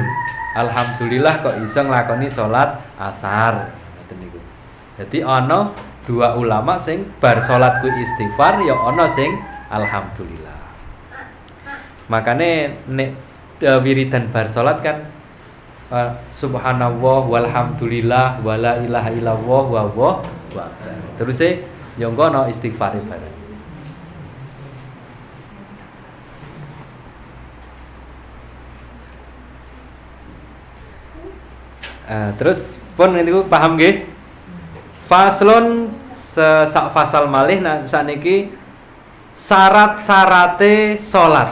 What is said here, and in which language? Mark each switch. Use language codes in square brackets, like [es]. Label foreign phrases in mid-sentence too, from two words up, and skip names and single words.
[jv] Alhamdulillah kok iso nglakoni salat asar. Ngoten niku. Dadi ana dua ulama sing bar salat kuwi istighfar, ya ana sing alhamdulillah. Makane nek wiridan bar salat kan [ar] سبحان الله والحمد لله ولا إله إلا الله والله أكبر. [jv] Terus ya engko ana istighfare bareng. Terus pun niku paham nggih? Faslun sak fasal malih sakniki syarat-syarate salat.